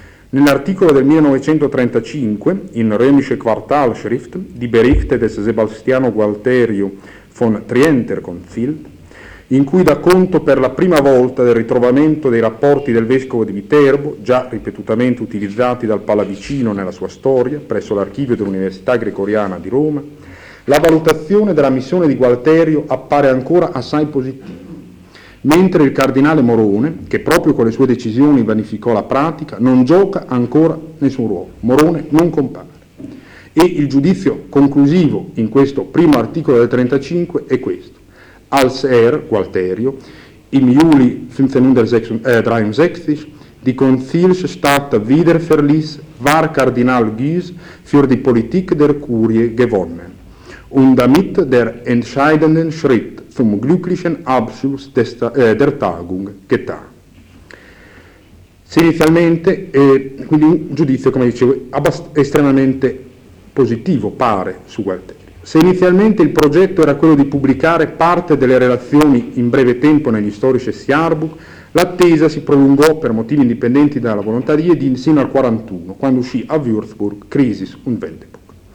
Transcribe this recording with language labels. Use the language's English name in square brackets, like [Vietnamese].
[Italian] Nell'articolo del 1935, in Römische Quartalschrift, di Berichte des Sebastiano Gualterio von Trienter Konzil, in cui dà conto per la prima volta del ritrovamento dei rapporti del vescovo di Viterbo, già ripetutamente utilizzati dal Pallavicino nella sua storia, presso l'archivio dell'Università Gregoriana di Roma, la valutazione della missione di Gualterio appare ancora assai positiva. Mentre il cardinale Morone, che proprio con le sue decisioni vanificò la pratica, non gioca ancora nessun ruolo. Morone non compare. E il giudizio conclusivo in questo primo articolo del 35 è questo. [German] Als er, Gualterio, im Juli 1563, die Konzilsstadt wiederverließ, war Kardinal Guise für die Politik der Kurie gewonnen. Und damit der entscheidenden Schritt zum glücklichen Abschluss der Tagung getan. [Italian] Se inizialmente, quindi un giudizio, come dicevo, estremamente positivo, pare, su Gualterio. Se inizialmente il progetto era quello di pubblicare parte delle relazioni in breve tempo negli storici Siarbuch, l'attesa si prolungò per motivi indipendenti dalla volontà di Edin sino al 41, quando uscì a Würzburg Crisis und Wendepunkt.